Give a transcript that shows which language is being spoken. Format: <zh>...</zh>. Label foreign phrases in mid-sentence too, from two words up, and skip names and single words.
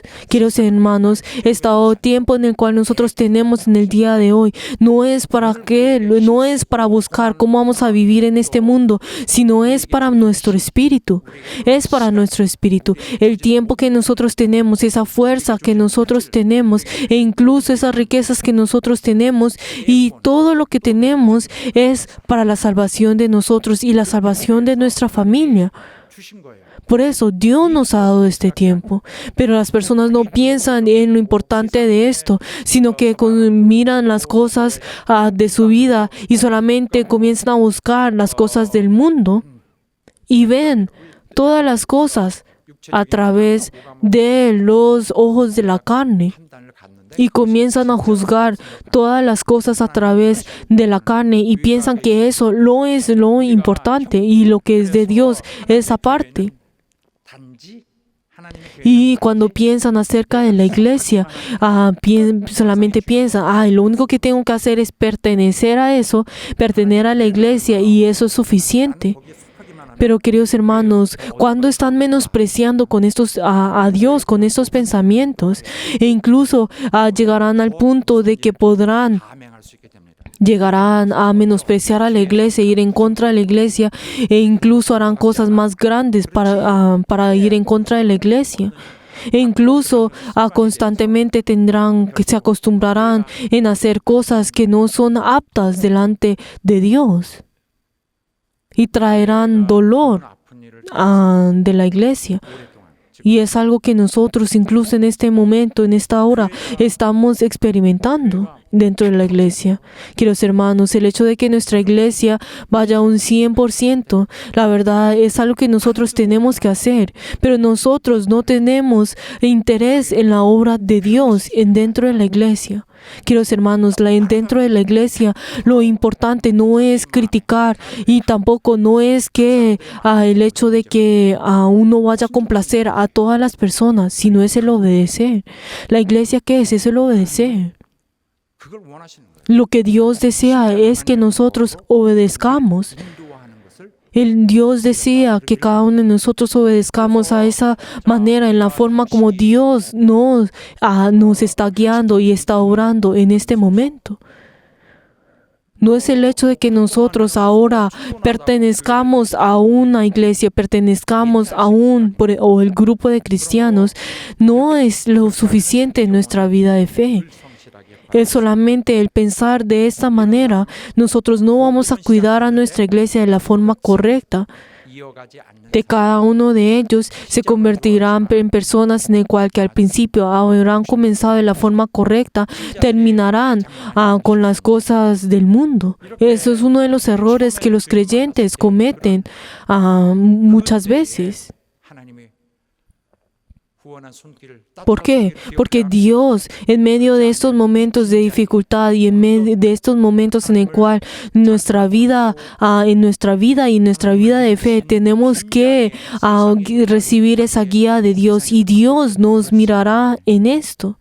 <es>Queridos hermanos, este tiempo en el cual nosotros tenemos en el día de hoy no es para buscar cómo vamos a vivir en este mundo, sino es para nuestro espíritu. Es para nuestro espíritu. El tiempo que nosotros tenemos, esa fuerza que nosotros tenemos e incluso esas riquezas que nosotros tenemos y todo lo que tenemos es para la salvación de nosotros y la salvación de nuestra familia.</es> <ko>주신 거예요.</ko> <es>Por eso Dios nos ha dado este tiempo, pero las personas no piensan en lo importante de esto, sino que miran las cosas de su vida y solamente comienzan a buscar las cosas del mundo y ven todas las cosas a través de los ojos de la carne.</es> <ko>판단을 갖는데</ko> <es>Y comienzan a juzgar todas las cosas a través de la carne y piensan que eso no es lo importante y lo que es de Dios es aparte.</es> <ko>단지 하나님의 교회</ko> <es>Y cuando piensan acerca de la iglesia, solamente piensan, lo único que tengo que hacer es pertenecer a eso, pertenecer a la iglesia y eso es suficiente.</es> <ko>거기에 속하기만 하면</ko> <es>Pero queridos hermanos, cuando están menospreciando con a Dios con estos pensamientos, e incluso llegarán al punto de que</es> <ko>감행할 수 있게 됩니다.</ko> <es>llegarán a menospreciar a la iglesia, ir en contra de la iglesia, e incluso harán cosas más grandes para ir en contra de la iglesia. E incluso constantemente se acostumbrarán en hacer cosas que no son aptas delante de Dios. Y traerán dolor</es> <ko>아픈 일을</ko> <es>de la iglesia.</es> <ko>오랫동안</ko> <es>Y es algo que nosotros, incluso en este momento, en esta hora, estamos experimentando dentro de la iglesia. Queridos hermanos, el hecho de que nuestra iglesia vaya a un 100%, la verdad es algo que nosotros tenemos que hacer, pero nosotros no tenemos interés en la obra de Dios dentro de la iglesia. Queridos hermanos, dentro de la iglesia lo importante no es criticar y tampoco no es que el hecho de que uno vaya a complacer a todas las personas, sino es el obedecer. La iglesia, ¿qué es? Es el obedecer.</es> <ko>그걸 원하시는 거예요.</ko> <es>Lo que Dios desea es que nosotros obedezcamos.</es> <ko>인도하는 것을</ko> <es>El Dios desea que cada uno de nosotros obedezcamos a esa manera, en la forma como Dios nos está guiando y está obrando en este momento. No es el hecho de que nosotros ahora pertenezcamos a una iglesia, pertenezcamos a o el grupo de cristianos, no es lo suficiente en nuestra vida de fe.</es> <ko>성실하게</ko> <es>Es solamente el pensar de esta manera, nosotros no vamos a cuidar a nuestra iglesia de la forma correcta.</es> <ko>이어가지 않는</ko> <es>De cada uno de ellos se convertirán en personas en el cual que al principio habrán comenzado de la forma correcta, terminarán con las cosas del mundo. Eso es uno de los errores que los creyentes cometen muchas veces.</es> <ko>하나님의 구원한 손길을</ko> <es>¿Por qué? Porque Dios, en medio de estos momentos de dificultad y en medio de estos momentos en el cual en nuestra vida y nuestra vida de fe, tenemos que recibir esa guía de Dios y Dios nos mirará en esto.</es>